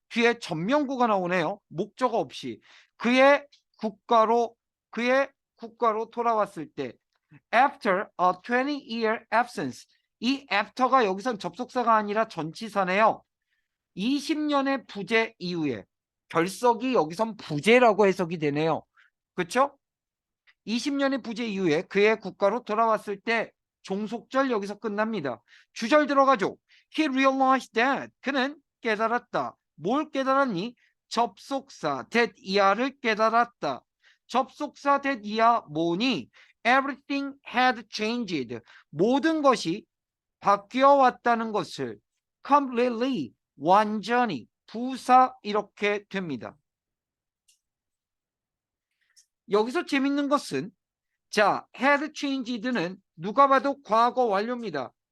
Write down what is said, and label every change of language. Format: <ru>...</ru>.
<ko>뒤에 전명구가 나오네요. 목적어 없이 그의 국가로 돌아왔을 때</ko> <en>after a 20-year absence</en> <ko>이 after가 여기선 접속사가 아니라 전치사네요. 20년의 부재 이후에 결석이 여기선 부재라고 해석이 되네요. 그렇죠? 20년의 부재 이후에 그의 국가로 돌아왔을 때 종속절 여기서 끝납니다. 주절 들어가죠.</ko> <en>He realized that</en> <ko>그는 깨달았다. 뭘 깨달았니? 접속사 that 이하를 깨달았다. 접속사 that 이하 뭐니?</ko> <en>Everything had changed.</en> <ko>모든 것이 바뀌어 왔다는 것을 completely 완전히 부사 이렇게 됩니다. 여기서 재밌는 것은 자, had changed는 누가 봐도 과거 완료입니다.</ko>